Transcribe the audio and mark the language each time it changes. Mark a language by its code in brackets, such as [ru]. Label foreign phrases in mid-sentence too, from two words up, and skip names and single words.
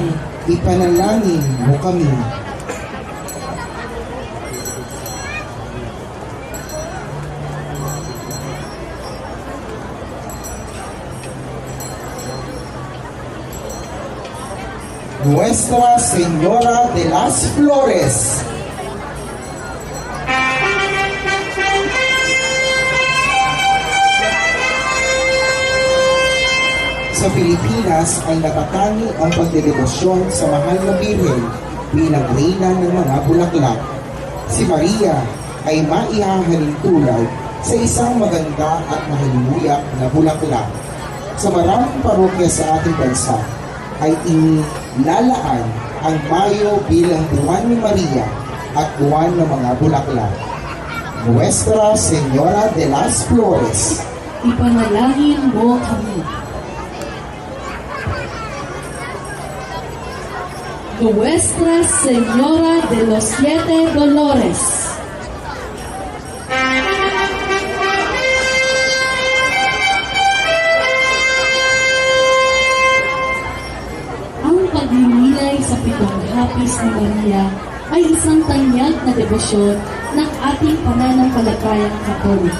[tl] Ipanalangin mo kami. Nuestra Señora de las Flores. Sa Pilipinas ay natatangi ang pagdedebosyon sa mahal na Birhen bilang reyna ng mga bulaklak. Si Maria ay maihahalin tulad sa isang maganda at mahalimuyak na bulaklak. Sa maraming parokya sa ating bansa ay inilalaan ang Mayo bilang buwan ni Maria at buwan ng mga bulaklak. Nuestra Señora de las Flores. Ipanalangin mo kami. Nuestra Señora de los Siete Dolores. Ang pagninilay sa pitong hapis ni Maria ay isang tanyag na debosyon ng ating pananampalatayang Katoliko.